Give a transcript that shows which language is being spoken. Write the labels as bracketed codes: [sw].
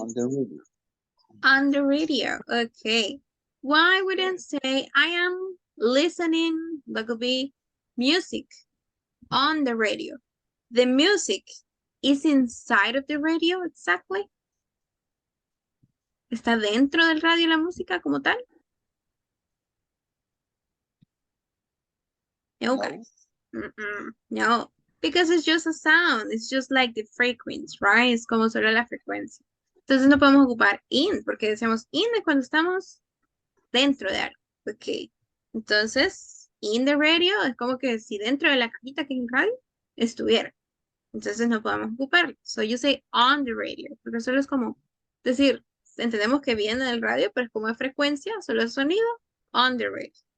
[en] On the radio. On the radio. Okay. Why wouldn't say I am listening? That could be music on the radio. The music is inside of the radio, exactly. [es] ¿Está dentro del radio la música como tal? [en] No, guys. No, because it's just a sound. It's just like the frequency, right? [es] Es como solo la frecuencia. Entonces no podemos ocupar in, porque decimos in de cuando estamos dentro de algo. Ok. Entonces, in the radio es como que si dentro de la cajita que es el radio estuviera. Entonces no podemos ocuparlo. [en] So you say on the radio, [es] porque solo es como decir, entendemos que viene del radio, pero es como de frecuencia, solo es sonido, on the radio.